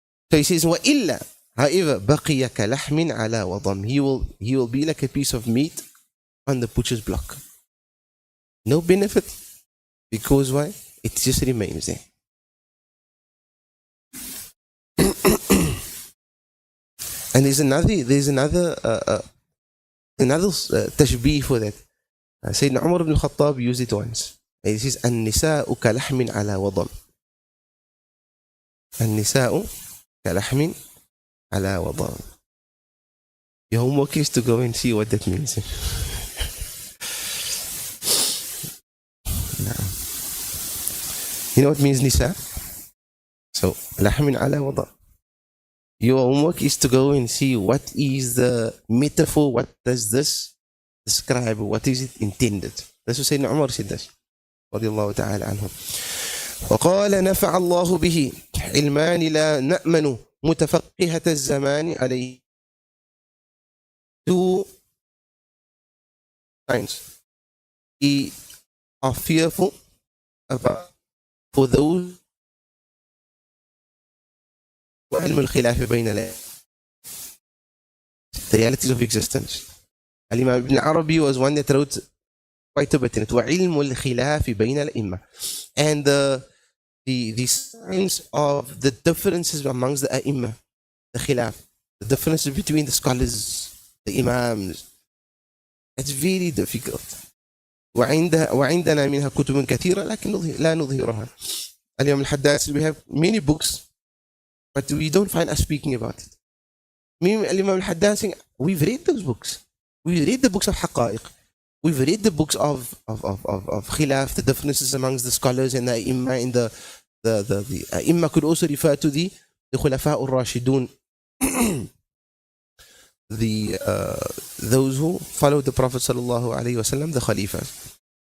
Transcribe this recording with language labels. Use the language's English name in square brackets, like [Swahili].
[English] So he says, [Arabic] وَإِلَّا [English] however, [Arabic] بَقِيَ كَلَحْمٍ عَلَى وَضَمٍ, [English] he will be like a piece of meat on the butcher's block. No benefit. Because why? It just remains there. And there's another tashbih for that. Sayyidina Umar ibn Khattab used it once. He says, [Arabic] النساء كلحم على وضم. النساء كلحم على وضم. [English] Your homework is to go and see what that means. You know what means nisa? [Arabic] So, لحم على وضم. [English] Your homework is to go and see what is the metaphor, what does this describe, what is it intended. That's what Sayyidina Umar said this. [Arabic] رضي الله تعالى عنه. وقال نفع الله به علمان لا نأمن متفقهة الزمان عليه. [English] Two signs. We are fearful about for those [Arabic] وعلم الخلاف بين [English] the realities of existence. Al-Imam Ibn Arabi was one that wrote quite a bit in it. [Arabic] وعلم الخلاف بين الأئمة. [English] And the signs of the differences amongst the A'imma, the khilaf, the differences between the scholars, the Imams. It's very difficult. [Arabic] وعندنا منها كتب كثيرة لكن لا نظهرها. اليوم الحداث, [English] we have many books, but we don't find us speaking about it. الإمام الحداث, we've read those books. We read the books of Haqa'iq. We've read the books of khilaf, the differences amongst the scholars and the Imma. And the Imma could also refer to the Khulafa al-Rashidun, those who followed the Prophet sallallahu alaihi wasallam, the Khalifas.